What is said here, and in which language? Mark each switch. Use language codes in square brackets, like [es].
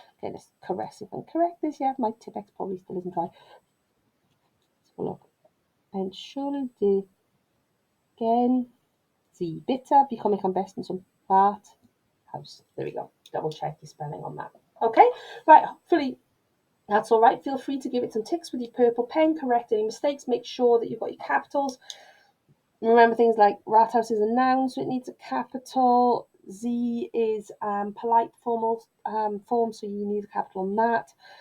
[en] Okay, let's see if I can correct this. Yeah, my Tipp-Ex probably still isn't right. Let's have a look. [de] Entschuldigen Sie bitte. Wie komme ich am besten zum Rathaus? [en] There we go. Double check your spelling on that. Okay, right, hopefully that's all right. Feel free to give it some ticks with your purple pen, correct any mistakes, make sure that you've got your capitals. Remember things like Rathaus is a noun, so it needs a capital. Z is polite formal form, so you need a capital on that.